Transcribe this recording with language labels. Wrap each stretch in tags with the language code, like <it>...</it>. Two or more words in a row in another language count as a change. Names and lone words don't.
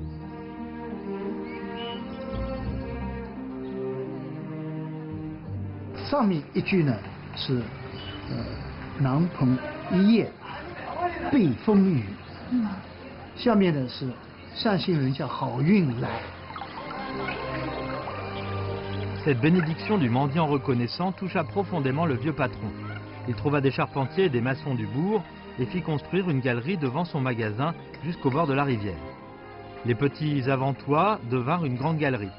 <zh>« 上面一句呢是廊棚一夜被风雨，下面呢是善心人叫好运来。</zh> <fr>Cette bénédiction du mendiant reconnaissant toucha profondément le vieux patron. Il trouva des charpentiers et des maçons du bourg et fit construire une galerie devant son magasin jusqu'au bord de la rivière. Les petits avant-toits devinrent une grande galerie.</fr>